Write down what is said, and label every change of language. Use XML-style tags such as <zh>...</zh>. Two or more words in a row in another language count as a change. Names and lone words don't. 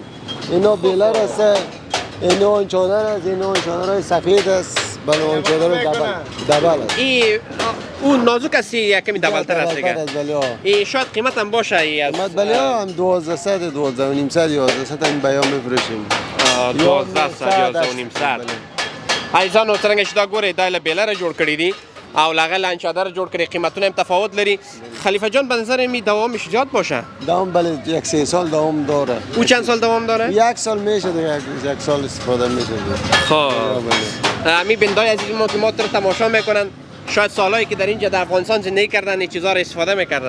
<fa>اینا بیلر است اینا اون چادر است اینا اون چادر سفید است بله اون چادر دبل است. این اون نازک است یک کمی دبلتر است دیگه. این شاید قیمت هم باشه قیمت بله هم 1200 12 و نیم صد 1100 این بیان میفروشیم 1200 11 و نیم صد.</fa> <ps>عزیزانو څنګه چې دا ګورئ دا له بیلره جوړ کړي دي او له هغه له چادر جوړ کړي قیمتونه هم تفاوت لري.</ps> <fa>خلیفه جان به نظر می دوامش زیاد باشه؟ دوام بله 1 سال دوام داره. او چند سال دوام داره؟ 1 سال میشه دیگه 1 سال استفاده میشه. خب می بندای عزیز ما که ما تماشا میکنن شاید سالایی که در اینجا در افغانستان زندگی کردن این چیزا رو استفاده میکردن.</fa>